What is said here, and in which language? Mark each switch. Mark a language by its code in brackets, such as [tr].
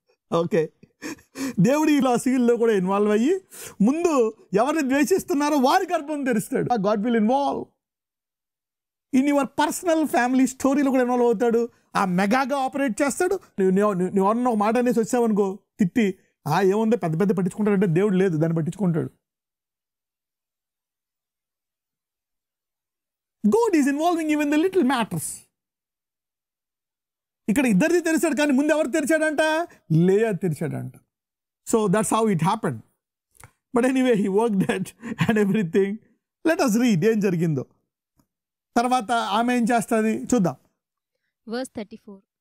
[te] Okay, దేవుడు ఇలా అసూయల్లో కూడా ఇన్వాల్వ్ అయ్యి ముందు ఎవరిని ద్వేషిస్తున్నారో వారి గర్భం తెరుస్తాడు. [en] God will involve in your personal family స్టోరీలో [te] కూడా ఇన్వాల్వ్ అవుతాడు. ఆ మెగాగా ఆపరేట్ చేస్తాడు. నువ్వు అన్న ఒక మాట అనేసి వచ్చావనుకో, తిట్టి ఏముందో పెద్ద పెద్ద పట్టించుకుంటాడంటే దేవుడు లేదు, దాన్ని పట్టించుకుంటాడు. [en] God is involving even the little matters. [te] ఇక్కడ ఇద్దరిది తెరిచాడు, కానీ ముందు ఎవరు తెరిచాడంట? లేయా తెరిచాడంట. [en] So that's how it happened. But anyway he work that and everything. Let us read [te] ఏం జరిగిందో. తర్వాత ఆమె ఏం చేస్తుంది చూద్దాం. [en] Verse 34.